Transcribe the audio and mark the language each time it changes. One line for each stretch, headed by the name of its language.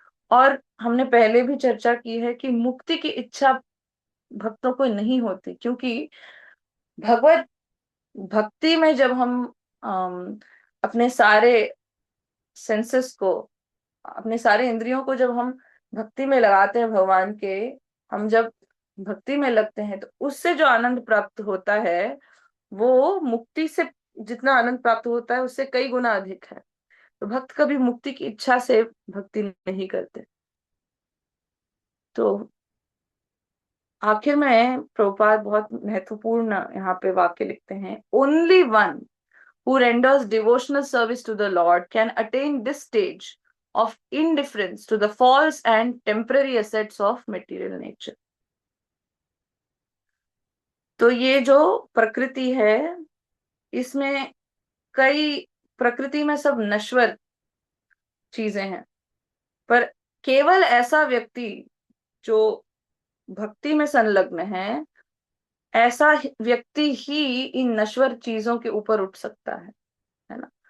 Hindi: और हमने पहले भी चर्चा की है कि मुक्ति की इच्छा भक्तों को नहीं होती, क्योंकि भगवत भक्ति में जब हम अपने सारे सेंसेस को, अपने सारे इंद्रियों को जब हम भक्ति में लगाते हैं भगवान के, हम जब भक्ति में लगते हैं, तो उससे जो आनंद प्राप्त होता है वो मुक्ति से जितना आनंद प्राप्त होता है उससे कई गुना अधिक है। तो भक्त कभी मुक्ति की इच्छा से भक्ति नहीं करते।
English: तो आखिर में प्रभुपाद बहुत महत्वपूर्ण यहाँ पे वाक्य लिखते हैं, only one who renders devotional service to the Lord can attain this stage of indifference to the false and temporary assets of material nature.
Hindi: तो ये जो प्रकृति है, इसमें कई, प्रकृति में सब नश्वर चीजें हैं, पर केवल ऐसा व्यक्ति जो भक्ति में संलग्न है, ऐसा व्यक्ति ही इन नश्वर चीजों के ऊपर उठ सकता है ना।